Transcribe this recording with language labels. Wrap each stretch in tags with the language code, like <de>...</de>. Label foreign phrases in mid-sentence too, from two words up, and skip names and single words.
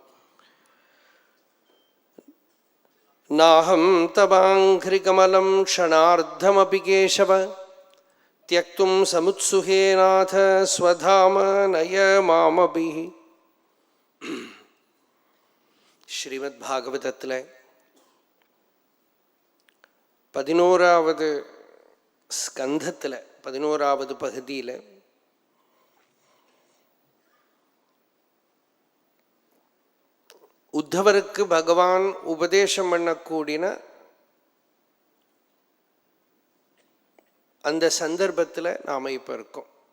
<sa>नाहं तवाङ्घ्रिकमलं क्षणार्धमपि केशव त्यक्तुं समुत्सुहे नाथ स्वधाम नय मामपि.</sa> <ta>श्रीमद्भागवतत्तिल 11வது ஸ்கந்தத்தில் 11வது பகுதியில் உத்தவருக்கு பகவான் உபதேசம் பண்ணக்கூடின அந்த சந்தர்ப்பத்தில் நாம் இப்போ இருக்கோம்.</ta>